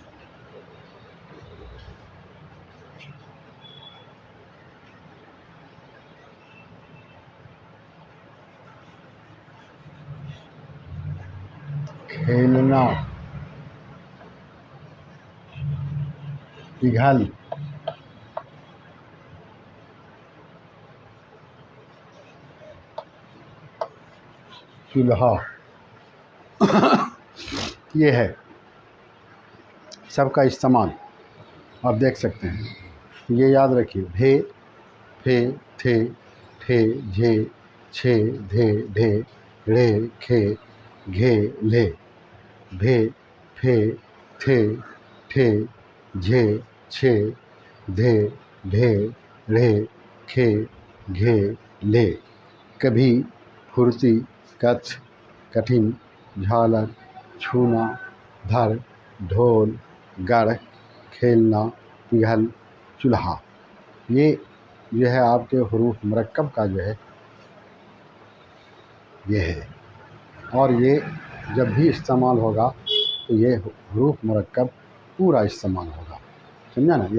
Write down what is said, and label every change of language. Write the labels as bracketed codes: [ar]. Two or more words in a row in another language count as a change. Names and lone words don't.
[ur] کھیلنا، پگھل، چولہا۔ یہ ہے سب کا استعمال، آپ دیکھ سکتے ہیں۔ یہ یاد رکھیے، بھے، پھے، تھے، ٹھے، جھے، چھے، دھے، ڈھے، ڑے، کھے، گھے، لے، بھے، پھے، تھے، ٹھے، جھے، چھے، دھے، ڈھے، ڑے، کھے، گھے، لے۔ کبھی، پھرتی، کچھ، کٹھن، جھالر، چھونا، دھڑ، ڈھول، گڑھ، کھیلنا، پگھل، چولہا۔ یہ جو ہے آپ کے حروف مرکب کا جو ہے یہ ہے، اور یہ جب بھی استعمال ہوگا تو یہ حروف مرکب پورا استعمال ہوگا، سمجھا نا؟